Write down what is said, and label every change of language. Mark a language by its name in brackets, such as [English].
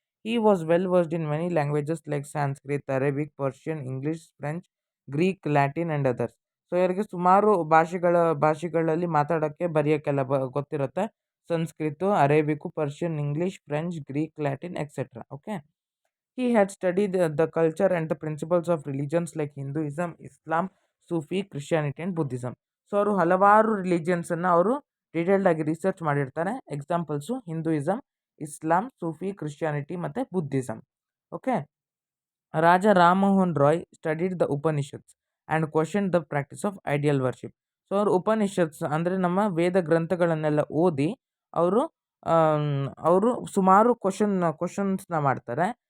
[English] He was well versed in many languages like Sanskrit, Arabic, Persian, English, French, Greek, Latin and others. [Kannada] So ಇವರಿಗೆ ಸುಮಾರು ಭಾಷೆಗಳಲ್ಲಿ ಮಾತಾಡೋಕ್ಕೆ ಬರೆಯೋಕ್ಕೆಲ್ಲ ಗೊತ್ತಿರುತ್ತೆ. Sanskrit, ಅರೇಬಿಕು, Persian, English, French, Greek, Latin etcetera. [English] Okay, he had studied the culture and the principles of religions like Hinduism, Islam, Sufi, Christianity and Buddhism. [Kannada] So ಅವರು ಹಲವಾರು ರಿಲಿಜಿಯನ್ಸನ್ನು ಅವರು detailed ಆಗಿ research ಮಾಡಿರ್ತಾರೆ. ಎಕ್ಸಾಂಪಲ್ಸು ಹಿಂದೂಯಿಸಮ್, ಇಸ್ಲಾಂ, ಸೂಫಿ, ಕ್ರಿಶ್ಚಿಯಾನಿಟಿ ಮತ್ತು Buddhism. [English] Okay, Raja Rammohan Roy studied the Upanishads and question the practice of idol worship. [Kannada] So ಅವರು ಉಪನಿಷತ್ಸ್ ಅಂದರೆ ನಮ್ಮ ವೇದ ಗ್ರಂಥಗಳನ್ನೆಲ್ಲ ಓದಿ ಅವರು ಅವರು ಸುಮಾರು ಕ್ವಶನ್ಸ್ನ ಮಾಡ್ತಾರೆ.